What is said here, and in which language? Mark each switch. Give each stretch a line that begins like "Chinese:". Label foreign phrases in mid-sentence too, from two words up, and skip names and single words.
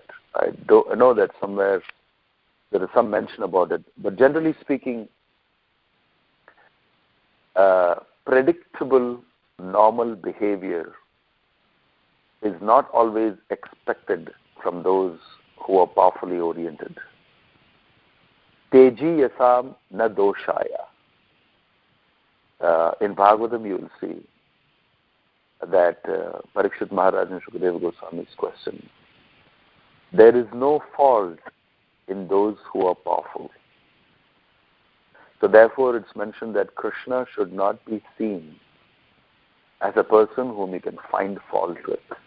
English: I know that somewhere there is some mention about it. But generally speaking, predictable, normal behavior is not always expected from those who are powerfully oriented.
Sanskrit: तेजीयसां न दोषाय.
English: In Bhagavatam you will see that Parikshit Maharaj and Shukadeva Goswami's question, there is no fault in those who are powerful. So therefore it's mentioned that Krishna should not be seen as a person whom you can find fault with.